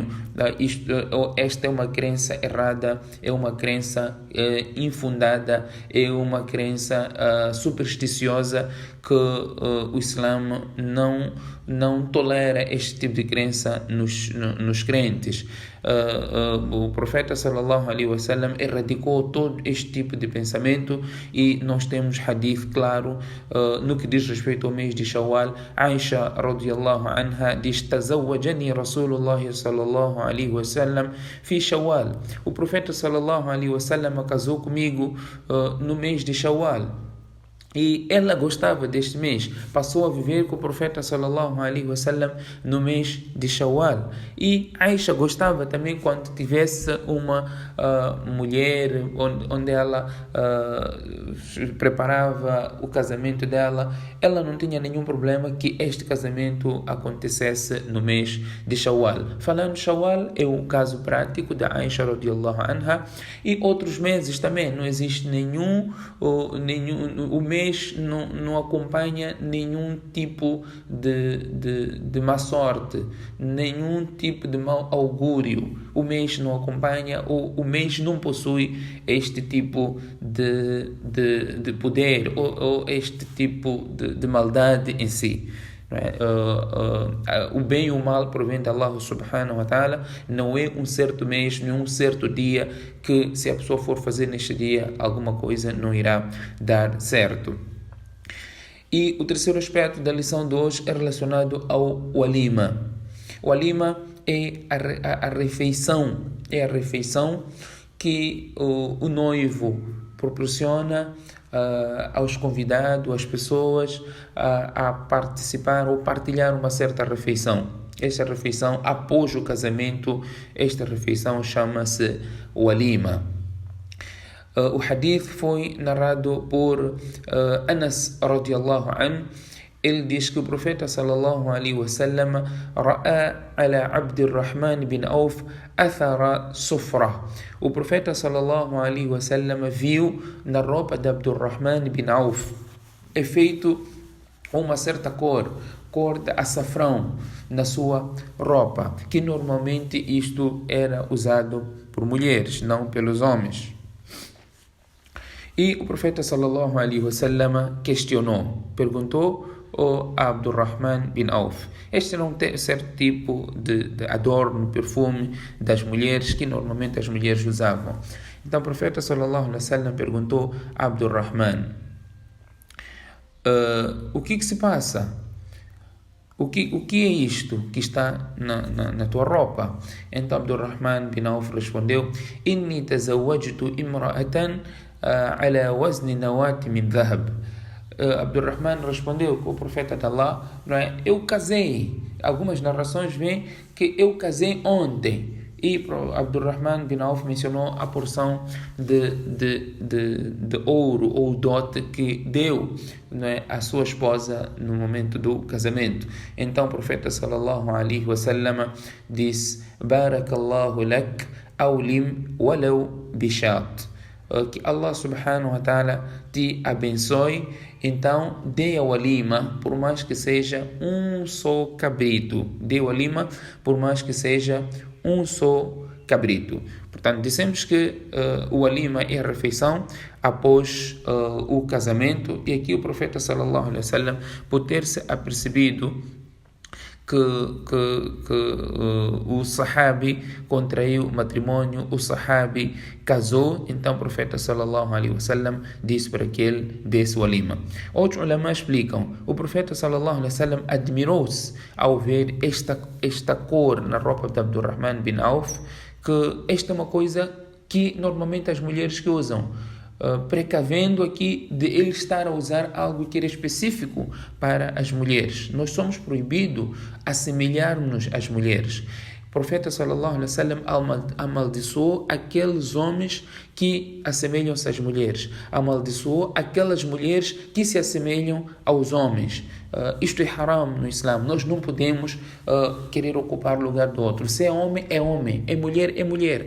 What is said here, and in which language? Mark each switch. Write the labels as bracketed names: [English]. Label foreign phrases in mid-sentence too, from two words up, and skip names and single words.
[Portuguese] Esta é uma crença errada, é uma crença infundada, é uma crença supersticiosa que o Islã não tolera este tipo de crença nos crentes. O profeta [Arabic] صلى الله عليه وسلم [Portuguese] erradicou todo este tipo de pensamento e nós temos hadith claro no que diz respeito ao mês de Shawwal. [Arabic] عائشة رضي الله عنها diz: "تزوجني رسول الله صلى الله عليه وسلم في شوال." [Portuguese] O profeta [Arabic] صلى الله عليه وسلم [Portuguese] casou comigo no mês de Shawwal. E ela gostava deste mês, passou a viver com o profeta [Arabic] صلى الله عليه وسلم [Portuguese] no mês de Shawwal. E Aisha gostava também quando tivesse uma mulher onde ela preparava o casamento dela, ela não tinha nenhum problema que este casamento acontecesse no mês de Shawwal. Falando de Shawwal, é o caso prático da Aisha [Arabic] رضي الله عنها, [Portuguese] e outros meses também, não existe o mês não acompanha nenhum tipo de má sorte, nenhum tipo de mau augúrio. O mês não acompanha, o mês não possui este tipo de poder ou este tipo de maldade em si. O bem e o mal provém de Allah [Arabic] سبحانه وتعالى. [Portuguese] Não é um certo mês, não é um certo dia que se a pessoa for fazer neste dia alguma coisa não irá dar certo. E o terceiro aspecto da lição de hoje é relacionado ao walima. O walima é a refeição, que o noivo proporciona aos convidados, às pessoas a participar ou partilhar uma certa refeição. Esta refeição, após o casamento, esta refeição chama-se walima. O hadith foi narrado por Anas [Arabic] رضي الله عنه. [Portuguese] Ele diz que o profeta [Arabic] صلى الله عليه وسلم رأى على عبد الرحمن بن عوف أثر صفرة. [Portuguese] O profeta [Arabic] صلى الله عليه وسلم [Portuguese] viu na roupa de Abdurrahman bin Auf efeito uma certa cor de açafrão na sua roupa, que normalmente isto era usado por mulheres, não pelos homens. E o profeta [Arabic] صلى الله عليه وسلم [Portuguese] perguntou ao Abdurrahman bin Auf. Este era um certo tipo de adorno, perfume das mulheres que normalmente as mulheres usavam. Então o profeta [Arabic] صلى الله عليه وسلم [Portuguese] perguntou a Abdurrahman: o que se passa? O que é isto que está na tua roupa? [Arabic] Então Abdurrahman bin Auf respondeu: إني تزوجت امرأة على وزن نواة من ذهب. [Portuguese] Abdurrahman respondeu que o profeta de Allah, eu casei. Algumas narrações veem que eu casei ontem. E Abdurrahman bin Auf mencionou a porção de ouro ou dote que deu à sua esposa no momento do casamento. Então o profeta [Arabic] صلى الله عليه وسلم disse: بارك الله لك أولم ولو بشاة. [Portuguese] Que Allah [Arabic] سبحانه وتعالى [Portuguese] te abençoe, então dê a walima por mais que seja um só cabrito. Dê a walima por mais que seja um só cabrito. Portanto, dissemos que o walima é a refeição após o casamento, e aqui o profeta [Arabic] صلى الله عليه وسلم, [Portuguese] por ter-se apercebido que o sahabi contraiu matrimônio, o sahabi casou, então o profeta [Arabic] صلى الله عليه وسلم [Portuguese] disse para que ele desse o walima. Outros ulama explicam: o profeta [Arabic] صلى الله عليه وسلم [Portuguese] admirou-se ao ver esta cor na roupa de Abdurrahman bin Auf, que esta é uma coisa que normalmente as mulheres que usam, precavendo aqui de ele estar a usar algo que era específico para as mulheres. Nós somos proibidos assemelharmos às mulheres. O profeta [Arabic] صلى الله عليه وسلم [Portuguese] amaldiçoou aqueles homens que assemelham-se às mulheres, amaldiçoou aquelas mulheres que se assemelham aos homens. Isto é haram no Islã. Nós não podemos querer ocupar o lugar do outro. Se é homem, é homem. É mulher, é mulher.